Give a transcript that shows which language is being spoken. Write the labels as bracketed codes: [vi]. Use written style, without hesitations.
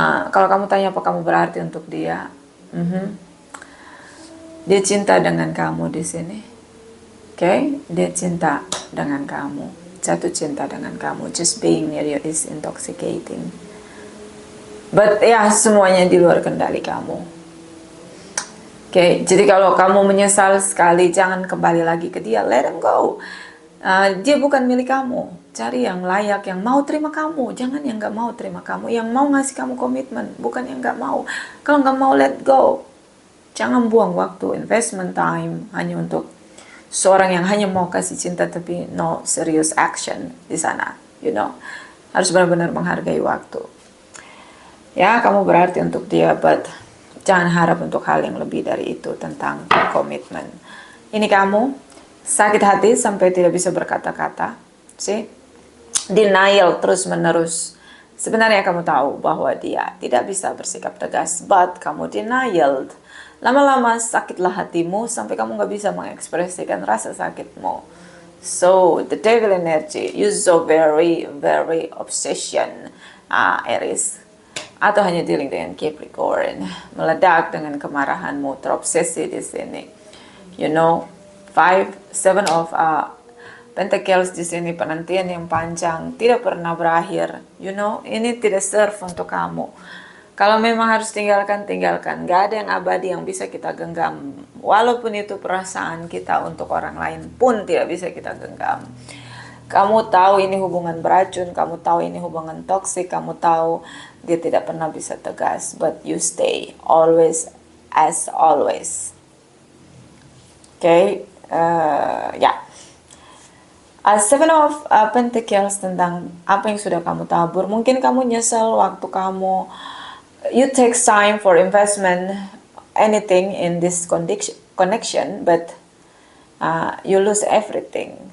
[id] Kalau kamu tanya apa kamu berarti untuk dia, dia cinta dengan kamu di sini. Okay? Dia cinta dengan kamu. Jatuh cinta dengan kamu. [en] Just being near you is intoxicating. [id] But ya semuanya di luar kendali kamu. Okay, jadi kalau kamu menyesal sekali, jangan kembali lagi ke dia. [en] Let him go. [id] Dia bukan milik kamu. Cari yang layak, yang mau terima kamu. Jangan yang gak mau terima kamu. Yang mau ngasih kamu komitmen, bukan yang gak mau. Kalau gak mau, let go. Jangan buang waktu, investment time hanya untuk seorang yang hanya mau kasih cinta tapi [en] no serious action [id] di sana, you know. Harus benar-benar menghargai waktu. Ya, kamu berarti untuk dia, but jangan harap untuk hal yang lebih dari itu tentang komitmen. Ini kamu sakit hati sampai tidak bisa berkata-kata, see? Denial terus-menerus. Sebenarnya kamu tahu bahwa dia tidak bisa bersikap tegas, but kamu denial. Lama-lama sakitlah hatimu sampai kamu gak bisa mengekspresikan rasa sakitmu. [en] So, the devil energy, you so very, very obsession, Aries. [id] Atau hanya dealing dengan Capricorn. Meledak dengan kemarahanmu, terobsesi di sini. You know, 7 of Pentacles di sini, penantian yang panjang, tidak pernah berakhir. You know, ini tidak serve untuk kamu. Kalau memang harus tinggalkan, tinggalkan. Gak ada yang abadi yang bisa kita genggam. Walaupun itu perasaan kita untuk orang lain pun tidak bisa kita genggam. Kamu tahu ini hubungan beracun, kamu tahu ini hubungan toksik, kamu tahu dia tidak pernah bisa tegas. [en] But you stay, always as always. Okay, ya. [id] 7 of Pentacles tentang apa yang sudah kamu tabur. Mungkin kamu nyesel waktu kamu [en] you take time for investment anything in this connection, but you lose everything.